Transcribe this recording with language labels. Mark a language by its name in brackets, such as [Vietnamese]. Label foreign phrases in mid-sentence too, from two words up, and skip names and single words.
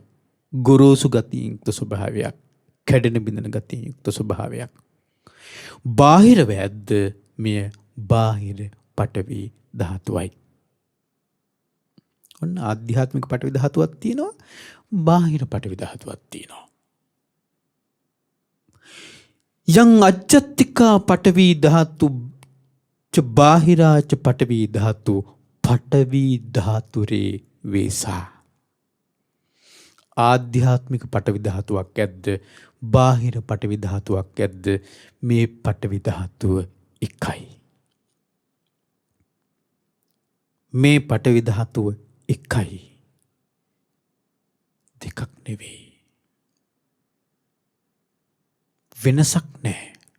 [Sinhala] ගොරෝසු ගතියෙන් යුක්ත ස්වභාවයක්. කැඩෙන බිඳෙන ගතියෙන් යුක්ත ස්වභාවයක්. බාහිර වැද්ද මෙය බාහිර පඨවි ධාතුවයි. ඔන්න ආධ්‍යාත්මික පඨවි ධාතුවක් තියෙනවා. බාහිර පඨවි ධාතුවක් තියෙනවා. [Pali] යං අජ්ජත්තිකා පඨවි ධාතු ච බාහිරා ච පඨවි ධාතු පඨවි ධාතුරේ වේසා. [Sinhala] ආධ්‍යාත්මික පඨවි ධාතුවක් ඇද්ද? බාහිර පඨවි ධාතුවක් ඇද්ද? මේ පඨවි ධාතුව එකයි. මේ පඨවි ධාතුව එකයි. දෙකක් නෙවෙයි. වෙනසක් නැහැ.